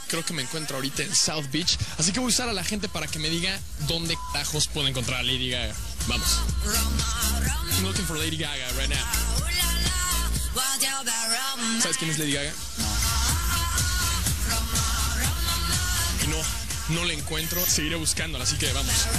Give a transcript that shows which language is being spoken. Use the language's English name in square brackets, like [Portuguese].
[Spanish] Creo que me encuentro ahorita en South Beach. Así que voy a usar a la gente para que me diga dónde tajos puedo encontrar a Lady Gaga. Vamos. [English] I'm looking for Lady Gaga right now. [Spanish] ¿Sabes quién es Lady Gaga? No la encuentro. Seguiré buscándola, así que vamos.